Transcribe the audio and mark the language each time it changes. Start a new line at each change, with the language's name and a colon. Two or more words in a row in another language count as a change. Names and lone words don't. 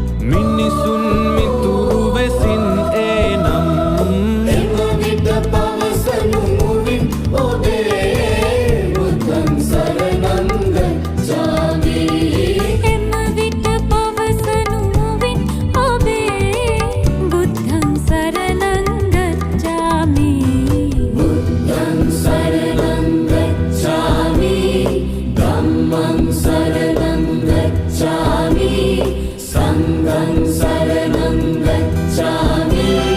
Sinhala: මිනිසුන් මිතුරු වෙසින් ඒනම්. එම විට පවසනු මුවින් ඔබේ
Pali: බුද්ධං සරණං ගච්ඡාමි.
Sinhala: එම විට පවසනු මුවින් ඔබේ
Pali: බුද්ධං සරණං ගච්ඡාමි. බුද්ධං සරණං ගච්ඡාමි. ධම්මං සරණං ගච්ඡාමි. සංඝං සරණං ගච්ඡාමි.